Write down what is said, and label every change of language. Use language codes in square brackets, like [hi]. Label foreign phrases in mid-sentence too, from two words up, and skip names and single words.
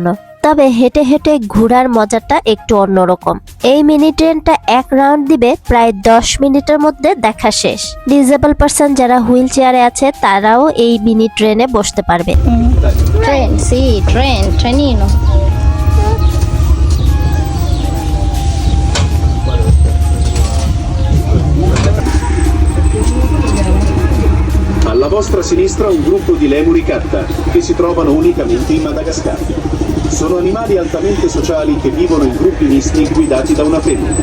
[bn] তবে হেঁটে হেঁটে ঘোরার মজাটা একটু অন্যরকম। এই মিনি ট্রেনটা এক রাউন্ড দিবে প্রায় 10 মিনিটের মধ্যে দেখা শেষ। [en] disabled person [bn] যারা হুইল চেয়ারে আছে তারাও এই মিনি ট্রেনে বসতে পারবে। ট্রেন, সি ট্রেন, ট্রেনিনো। [it] Alla vostra sinistra un gruppo di lemuri katta che si trovano unicamente in Madagascar. Sono animali altamente sociali che vivono in gruppi misti guidati da una femmina.